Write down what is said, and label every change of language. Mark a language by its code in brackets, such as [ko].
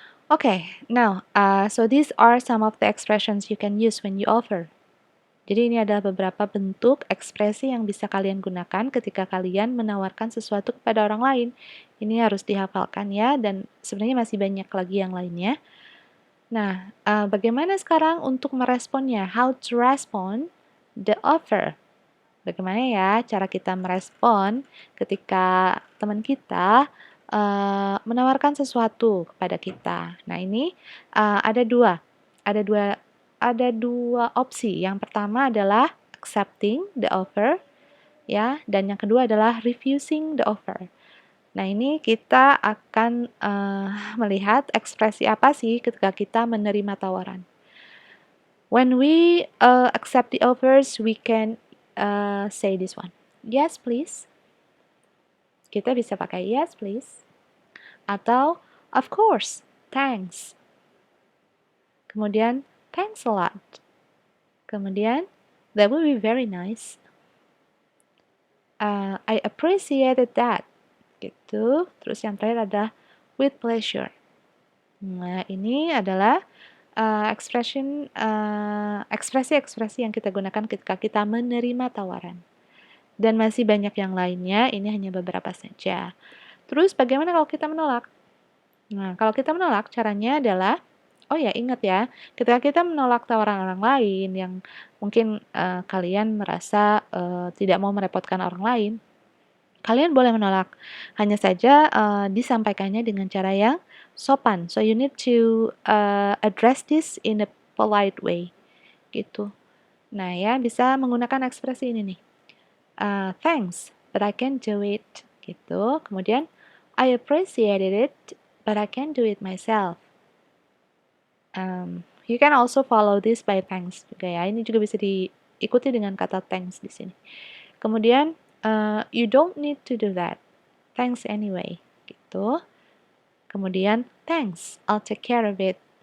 [en] Okay, now, so these are some of the expressions you can use when you offer. [id] Jadi ini adalah beberapa bentuk ekspresi yang bisa kalian gunakan ketika kalian menawarkan sesuatu kepada orang lain. Ini harus dihafalkan ya, dan sebenarnya masih banyak lagi yang lainnya. Nah, bagaimana sekarang untuk meresponnya? [en] How to respond the offer? [id] Bagaimana ya cara kita merespon ketika teman kita menawarkan sesuatu kepada kita? Nah, ini ada dua, ada dua, ada dua opsi. Yang pertama adalah [en] accepting the offer, [id] ya, dan yang kedua adalah [en] refusing the offer. [id] Nah, ini kita akan melihat ekspresi apa sih ketika kita menerima tawaran. [en] When we accept the offers, we can say this one. Yes, please. [id] Kita bisa pakai [en] yes, please. [id] Atau [en] of course, thanks. [id] Kemudian [en] thanks a lot. [id] Kemudian [en] that will be very nice. I appreciated that. [id] Gitu. Terus yang terakhir ada [en] with pleasure. [id] Nah, ini adalah ekspresi-ekspresi yang kita gunakan ketika kita menerima tawaran. Dan masih banyak yang lainnya, ini hanya beberapa saja. Terus bagaimana kalau kita menolak? Nah, kalau kita menolak, caranya adalah, oh ya ingat ya, ketika kita menolak tawaran orang lain yang mungkin kalian merasa tidak mau merepotkan orang lain, kalian boleh menolak. Hanya saja disampaikannya dengan cara yang sopan. [en] So you need to address this in a polite way, [id] gitu. Nah ya, bisa menggunakan ekspresi ini nih. [en] Thanks, but I can't do it, [id] gitu. Kemudian, [en] I appreciated it, but I can't do it myself. You can also follow this by thanks [id] juga ya. Ini juga bisa diikuti dengan kata thanks di sini. Kemudian, [en] you don't need to do that. Thanks anyway, [id] gitu. Kemudian, [en] thanks, I'll take care of it.